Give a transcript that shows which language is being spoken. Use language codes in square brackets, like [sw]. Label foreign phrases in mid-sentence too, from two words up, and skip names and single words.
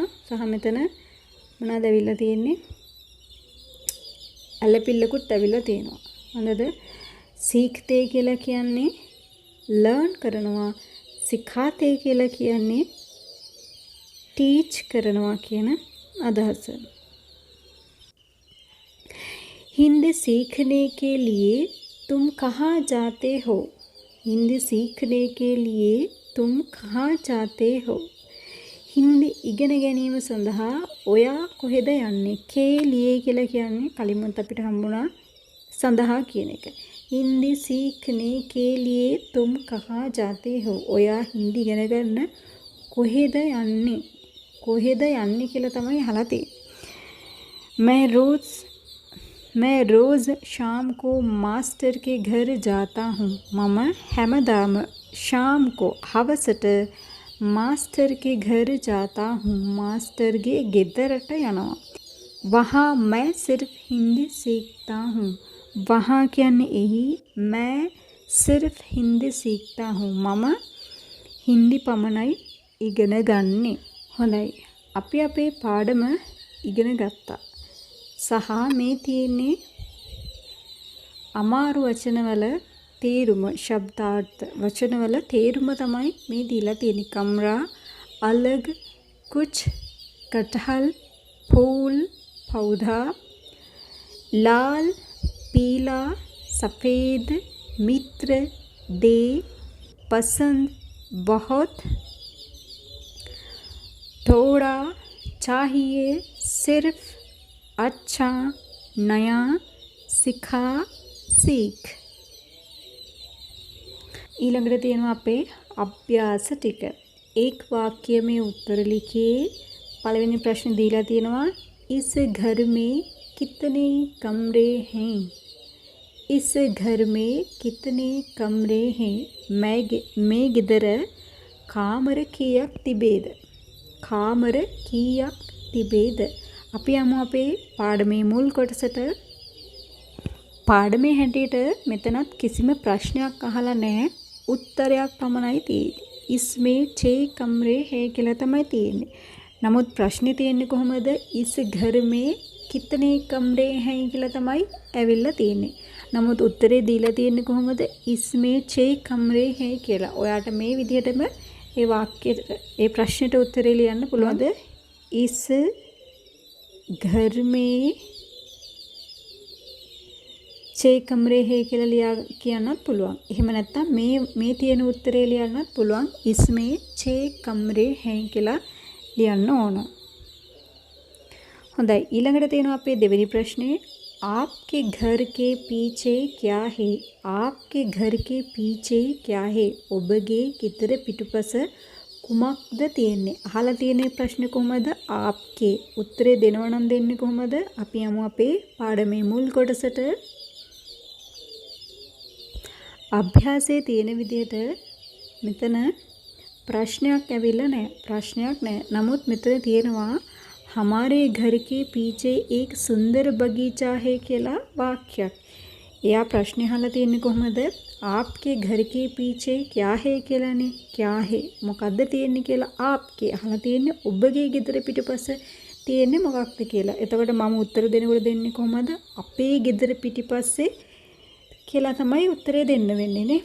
[si] සහ මෙතන මොනවද ඇවිල්ලා තියෙන්නේ? ඇල පිල්ලකුත් ඇවිල්ලා තියෙනවා. හොඳද? සීක්තේ කියලා කියන්නේ learn කරනවා. සිඛාතේ කියලා කියන්නේ teach කරනවා කියන අදහස. [hi] हिंदी सीखने के लिए तुम कहाँ जाते हो? हिंदी सीखने के लिए तुम कहाँ जाते हो? [si] හින්දි ඉගෙන ගැනීම සඳහා ඔයා කොහෙද යන්නේ? [hi] के लिए [si] කියලා කියන්නේ කලිමුත් අපිට හම්බුණා සඳහා කියන එක. [hi] හින්දි सीखने के लिए तुम कहाँ जाते हो? [si] ඔයා හින්දි ඉගෙන ගන්න කොහෙද යන්නේ? කොහෙද යන්නේ කියලා තමයි අහලා තියෙන්නේ. [hi] मैं रोज़ शाम को मास्टर के घर जाता हूँ. मम හැමදාම शाम को හවසට मास्टर के घर जाता हूँ. [si] मास्टर गे ගෙදරට යනවා. [hi] वहाँ मैं सिर्फ हिंदी सीखता हूँ. [si] वहाँ කියන්නේ එහි, [hi] मैं सिर्फ हिंदी सीखता हूँ. [si] මම හින්දි පමණයි ඉගෙන ගන්නේ. හොඳයි. අපි අපේ පාඩම ඉගෙන ගත්තා. සහ මේ තියෙන්නේ අමාරු වචනවල තේරුම, ශබ්දාර්ථ වචනවල තේරුම තමයි මේ දීලා තියෙන්නේ. කම්රා, [hi] अलग, कुछ, कटहल, फूल, पौधा, लाल, पीला, सफ़ेद, मित्र, दे, पसंद, बहुत, थोड़ा, चाहिए, सिर्फ, अच्छा, नया, सिखा, सीख. [si] ඊළඟට තියෙනවා අපේ අභ්‍යාස ටික. [hi] एक वाक्य में उत्तर लिखिए. पहले प्रश्न दीला තියෙනවා इस घर में कितने कमरे हैं? इस घर में कितने कमरे हैं? [si] මේ ගෙදර කාමර කීයක් තිබේද? කාමර කීයක් තිබේද? අපි යමු අපේ පාඩමේ මුල් කොටසට. පාඩමේ හැටියට මෙතනත් කිසිම ප්‍රශ්නයක් අහලා නැහැ. උත්තරයක් පමණයි තියෙන්නේ. [hi] इसमें 6 कमरे हैं [si] කියලා තමයි තියෙන්නේ. නමුත් ප්‍රශ්නේ තියෙන්නේ කොහොමද? [hi] इस घर में कितने कमरे हैं [si] කියලා තමයි ඇවිල්ලා තියෙන්නේ. නමුත් උත්තරේ දීලා තියෙන්නේ කොහොමද? [hi] इसमें 6 कमरे हैं කියලා. [si] ඔයාට මේ විදිහටම ඒ වාක්‍යයට ඒ ප්‍රශ්නෙට උත්තරේ ලියන්න පුළුවන්ද? [hi] इस घर में 6 कमरे हैं [si] කියලා ලියා කියන්නත් පුළුවන්. එහෙම නැත්නම් මේ තියෙන උත්තරේ ලියන්නත් පුළුවන්. [hi] इसमें 6 कमरे हैं [si] කියලා ලියන්න ඕන. හොඳයි. ඊළඟට තියෙනවා අපේ දෙවෙනි ප්‍රශ්නේ. [hi] आपके घर के पीछे क्या है? आपके घर के पीछे क्या है? [si] ඔබගේ ගෙදර පිටුපස කුමක්ද තියෙන්නේ? අහලා තියෙන ප්‍රශ්නේ කොහමද? आपके උත්තරේ දෙනව නම් දෙන්නේ කොහමද? අපි යමු අපේ පාඩමේ මුල් කොටසට. අභ්‍යාසයේ තියෙන විදිහට මෙතන ප්‍රශ්නයක් ඇවිල්ලා නැහැ. ප්‍රශ්නයක් නැහැ. නමුත් මෙතන තියෙනවා [hi] हमारे घर के पीछे एक सुंदर बगीचा है [si] කියලා වාක්‍යයක්. එයා ප්‍රශ්නේ අහලා තියෙන්නේ කොහමද? [hi] आपके घर के पीछे क्या है කියලානේ. क्या है [si] මොකද්ද තියෙන්නේ කියලා आपके අහලා තියෙන්නේ ඔබගේ ගෙදර පිටුපස තියෙන්නේ මොකක්ද කියලා. එතකොට මම උත්තර දෙනකොට දෙන්නේ කොහමද? අපේ ගෙදර පිටිපස්සේ කියලා තමයි උත්තරේ දෙන්න වෙන්නේ නේ.